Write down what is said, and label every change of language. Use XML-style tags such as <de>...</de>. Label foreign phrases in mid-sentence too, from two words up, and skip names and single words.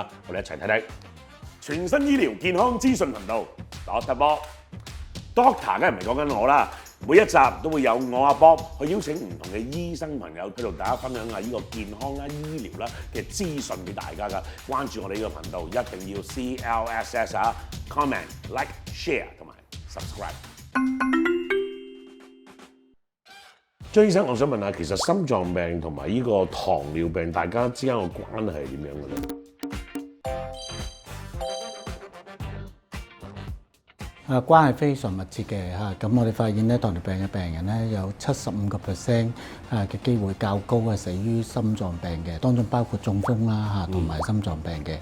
<yue>我哋一齊睇睇全新醫療健康資訊頻道 Dr. Bob。Doctor 梗係唔係講緊我啦，每一集都會有我阿 Bob 去邀請唔同嘅醫生朋友，去同大家分享下呢個健康啦、醫療啦嘅資訊俾大家㗎。關注我哋呢個頻道，一定要 CLSS 啊 ，</yue> <en>comment、like、share</en> <yue>同埋 subscribe。張醫生，我想問下，其實心臟病同埋呢個糖尿病，大家之間嘅關係係點樣嘅咧？關係非常密切嘅嚇，咁我哋發現咧，糖尿病嘅病人咧有75%嘅機會較高係死於心臟病嘅，當中包括中風啦嚇，同埋心臟病嘅。</yue>